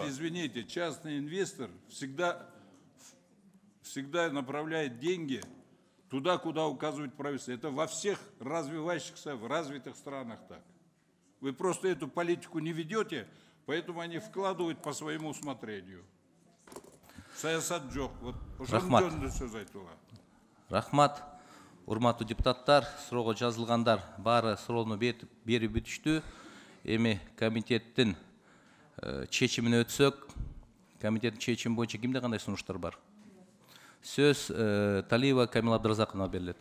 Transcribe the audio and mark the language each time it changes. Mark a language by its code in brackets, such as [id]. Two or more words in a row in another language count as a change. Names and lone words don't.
[ru] Нет, извините, частный инвестор всегда направляет деньги туда, куда указывает правительство. Это во всех развивающихся, в развитых странах так. Вы просто эту политику не ведете, поэтому они вкладывают по своему усмотрению. [kk] Саясат жоқ. [ru] Вот [kk] Рахмат. Сөз айтуға. Рахмат. [ky] Урматтуу депутаттар, суроого жазылгандар баары суроону берип бүтүштү. Эми комитеттин чечимине өтсөк, комитеттин чечими боюнча кимде кандай сунуштар бар? Сөз Талиева Камила Абдыразаковна берилет.